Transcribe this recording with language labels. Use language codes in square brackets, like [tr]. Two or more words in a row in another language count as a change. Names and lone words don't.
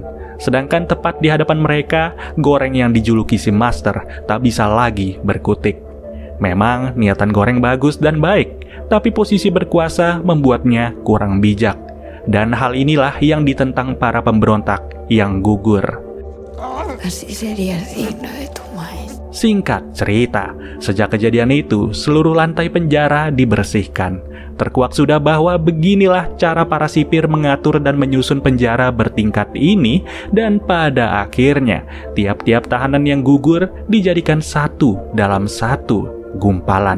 [id] Sedangkan tepat di hadapan mereka, Goreng yang dijuluki si Master tak bisa lagi berkutik. Memang niatan Goreng bagus dan baik, tapi posisi berkuasa membuatnya kurang bijak. Dan hal inilah yang ditentang para pemberontak yang gugur. [es] Así sería el signo de tu maestro. [id] Singkat cerita, sejak kejadian itu, seluruh lantai penjara dibersihkan. Terkuak sudah bahwa beginilah cara para sipir mengatur dan menyusun penjara bertingkat ini, dan pada akhirnya, tiap-tiap tahanan yang gugur dijadikan satu dalam satu gumpalan.